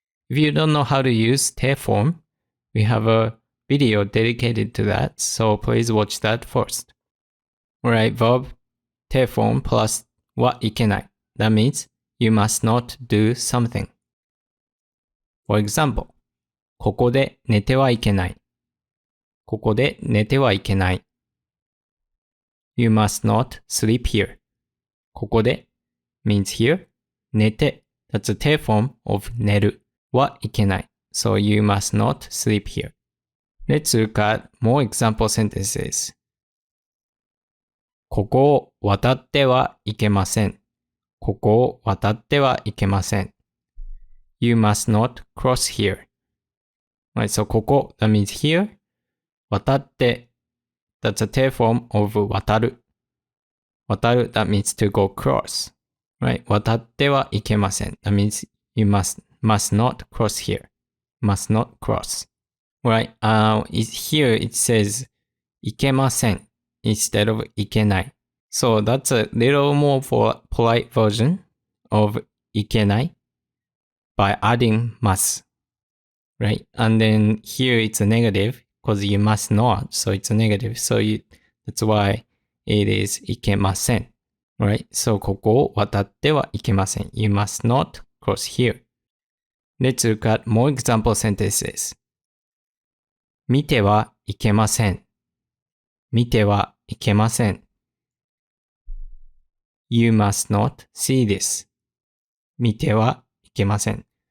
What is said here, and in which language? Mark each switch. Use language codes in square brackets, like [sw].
[en] If you don't know how to use て form, we have a video dedicated to that, so please watch that first. Alright, verb て form plus はいけない。 That means you must not do something. For example, [ja] ここで寝てはいけない。ここで寝てはいけない。 [en] You must not sleep here. ここで means here. 寝て that's a て form of 寝るはいけない。 So you must not sleep here. Let's look at more example sentences. [ja] ここを渡ってはいけません。ここを渡ってはいけません。 [en] You must not cross here. Right, so ここ that means here. 渡って that's a て form of 渡る。渡る that means to go cross. Right, 渡ってはいけません。 That means you must not cross here. Must not cross. Right, here it says いけません instead of いけない。 So that's a little more polite version of いけない by adding must. Right, and then here it's a negative because you must not, so it's a negative. So that's why it is いけません。 Right, so [ja] ここを渡ってはいけません。 [en] You must not cross here. Let's look at more example sentences. [ja] 見てはいけません。見てはいけません。 [en] You must not see this. [ja] 見てはいけません。